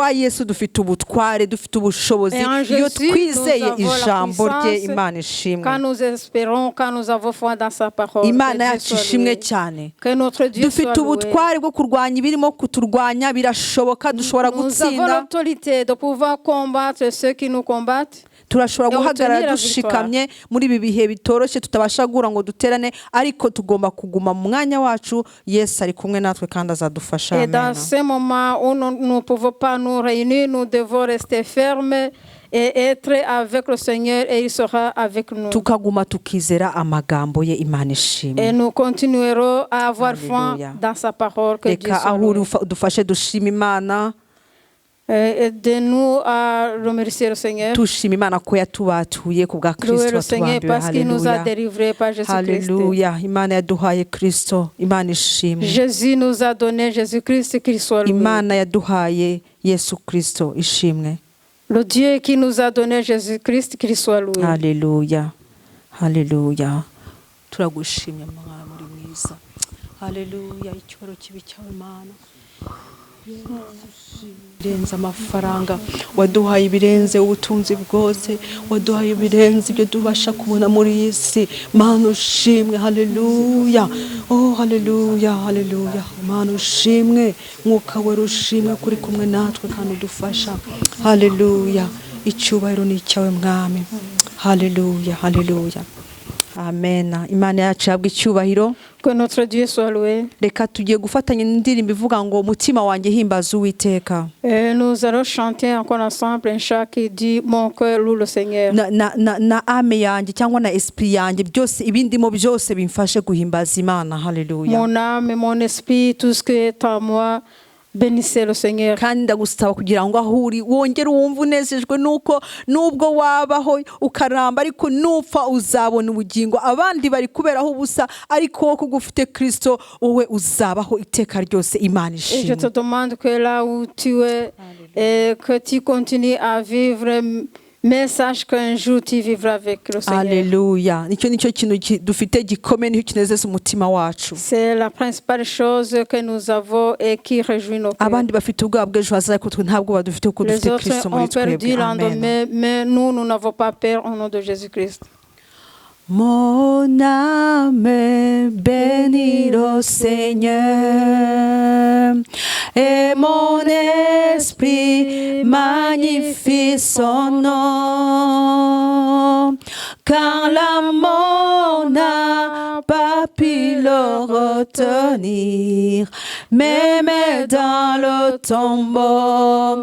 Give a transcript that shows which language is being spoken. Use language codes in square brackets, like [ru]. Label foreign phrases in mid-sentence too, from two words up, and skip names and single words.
[fr] espérons, quand nous avons foi dans sa parole, que notre Dieu soit loué. Nous avons l'autorité de pouvoir combattre ceux qui nous combattent. [rw] turashobora guhagarara dushikamye muri ibi bihe bitoroshye tutabasha gura ngo duterane ariko tugomba kuguma mu mwanya wacu Yesu ari kumwe natwe kandi azadufasha. [fr] Et dans ce moment où nous ne pouvons pas nous réunir, nous devons rester fermes et être avec le Seigneur et il sera avec nous. [rw] Tukaguma tukizera amagambo ye Imana ishimwe. [fr] Et nous continuerons à avoir foi dans sa parole que Dieu soit loué. [rw] Dufashe dushima Imana. [fr] Aide-nous à remercier le Seigneur. [rw] Tushima Imana ko yatubatuye ku bwa Kristo [fr] le Seigneur parce qu'il nous a délivrés par Jésus-Christ. Alléluia. [rw] Imana yaduhaye Kristo. Imana ishimwe. [fr] Jésus nous a donné Jésus-Christ, qu'il soit loué. [rw] Imana yaduhaye Yesu Kristo ishimwe. [fr] Le Dieu qui nous a donné Jésus-Christ, qu'il soit loué. Alléluia. Alléluia. [rw] Turagushimye Mwana muri mwiza. Alléluia. Icyoro kibi cyawe Mana. Birenze amafaranga waduhaye birenze ubutunzi bwose waduhaye birenze ibyo dubasha kubona muri iyi si Mana ushimwe. Haleluya. Oh haleluya haleluya. Mana ushimwe mwuka we ushimwe kuri kumwe natwe kandi udufasha. Haleluya. Icyubahiro ni cyawe Mwami. Haleluya haleluya. Amen. Imana yacu yabwe icyubahiro. [fr] Que notre Dieu soit loué. [rw] Reka tugiye gufatanya n'indirimbo ivuga ngo umutima wanjye himbaza Uwiteka. [fr] Nous allons chanter encore ensemble un chant qui dit mon cœur loue le Seigneur. [rw] Na ame yanjye cyangwa na esprit yanjye byose ibindimo byose bimfashe guhimbaza Imana. Haleluya. [fr] Mon âme, mon esprit, tout ce qui est en moi, bénissez le Seigneur. [rw] Kandi ndagusaba kugira ngo ahuri wongere wumva unezejwe nuko nubwo wabaho ukaramba ariko nupfa uzabona ubugingo abandi bari kuberaho ubusa ariko wo kugufite Kristo wowe uzabaho iteka ryose. Imana ishimwe. [fr] Et je te demande que là où tu es et que tu continues à vivre Mais sache qu'un jour tu vivras avec le Seigneur. Alléluia. [rw] Nicyo kintu dufite gikomeye nicyo kinezeza umutima wacu. [fr] C'est la principale chose que nous avons et qui réjouit nos cœurs. [rw] Abandi bafite ubwoba bw'ejo hazaza ariko twe ntabwo badufite kuko [fr] Les [rw] dufite Kristo [fr] autres [rw] muri [fr] ont perdu [rw] twebwe. Amen. [fr] lendemain, mais nous n'avons pas peur au nom de Jésus-Christ. Mon âme bénit le Seigneur et mon esprit magnifie son nom, car la mort n'a pas pu le retenir, même dans le tombeau.